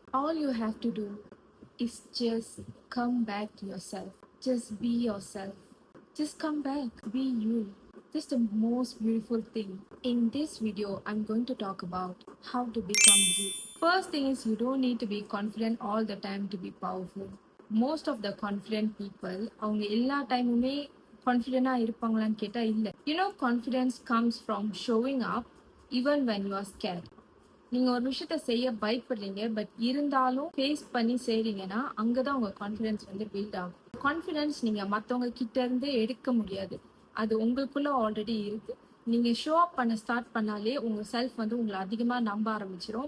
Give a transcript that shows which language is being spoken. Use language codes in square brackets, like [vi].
[en] All you have to do is just come back to yourself. Just be yourself. Just come back, be you. This is the most beautiful thing. In this video, I'm going to talk about how to become you. First thing is, you don't need to be confident all the time to be powerful. Most of the confident people, [ta] அவங்க எல்லா டைமுமே கான்ஃபிடென்ட்டாக இருப்பாங்களான்னு கேட்டால் இல்லை. [en] Confidence comes from showing up even when you are scared. [ta] நீங்க ஒரு விஷயத்த செய்ய பயப்படுறீங்க, பட் இருந்தாலும் ஃபேஸ் பண்ணி செய்றீங்கன்னா அங்கதான் உங்க கான்ஃபிடன்ஸ் வந்து பில்ட் ஆகும். கான்ஃபிடன்ஸ் நீங்க மத்தவங்க கிட்ட இருந்து எடுக்க முடியாது, அது உங்களுக்குள்ள ஆல்ரெடி இருக்கு. நீங்க ஷோ அப் பண்ண ஸ்டார்ட் பண்ணாலே உங்க செல்ஃப் வந்து உங்களை அதிகமா நம்ப ஆரம்பிச்சிடும்.